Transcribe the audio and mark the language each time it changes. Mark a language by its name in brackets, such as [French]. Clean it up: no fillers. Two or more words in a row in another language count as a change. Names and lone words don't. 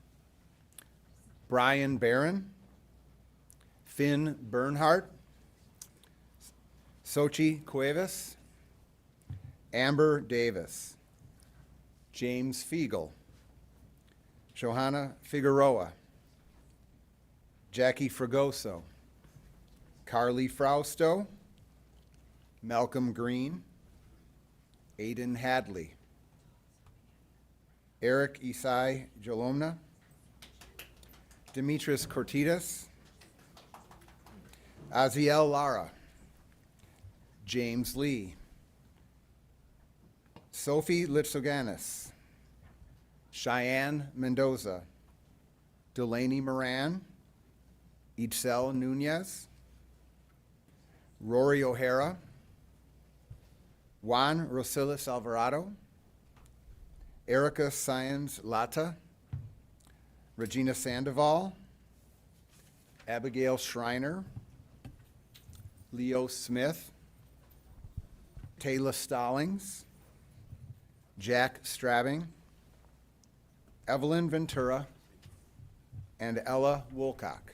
[English] Brian Barron, Finn Bernhardt, Sochi Cuevas, Amber Davis, James Fiegel, Johanna Figueroa, Jackie Fragoso, Carly Frausto, Malcolm Green, Aiden Hadley, Eric Isai Jolomna, Demetris Cortitas, Aziel Lara, James Lee, Sophie Litsoganis, Cheyenne Mendoza, Delaney Moran, Itzel Nunez, Rory O'Hara, Juan Rosilis Alvarado, Erica Sáenz Lata, Regina Sandoval, Abigail Schreiner, Leo Smith, Taylor Stallings, Jack Strabbing, Evelyn Ventura, and Ella Woolcock.